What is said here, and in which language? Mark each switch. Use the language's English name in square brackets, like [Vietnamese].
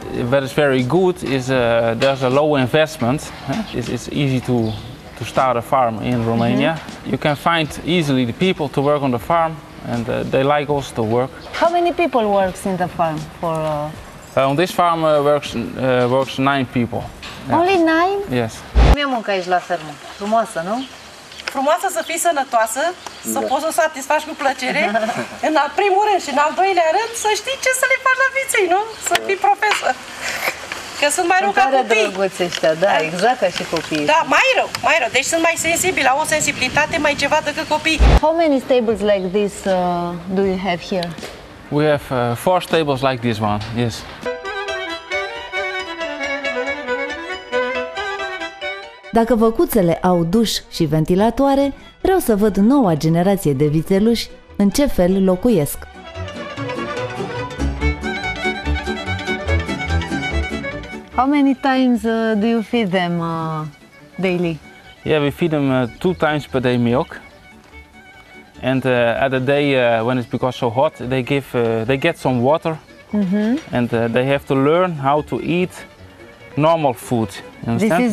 [English] what is very good is there's a low investment. It's easy to start a farm in Romania. You can find easily the people to work on the farm, and they like also to work. How many people works in the farm? On this farm works 9 people. Only 9? Yes. [Romanian] Cum e munca aici la fermă? Frumoasă, nu? Frumoasă, să fii sănătoasă, să poți să o satisfaci cu plăcere, în primul rând, și în al doilea rând să știi ce să le faci la viței, nu? Să fii profesor. Că sunt mai rău ca copii. Drăguți ăștia, da, exact ca și copiii. Da, mai rău, mai rău. Deci sunt mai sensibili, au o sensibilitate mai ceva decât copiii. [English] How many stables like this do you have here? We have 4 stables like this one, yes. [Romanian] Dacă văcuțele au duș și ventilatoare, vreau să văd noua generație de vițeluși în ce fel locuiesc. [English] How many times do you feed them daily? Yeah, we feed them 2 times per day milk. And at the day when it's because so hot, they get some water. And they have to learn how to eat normal food, you understand?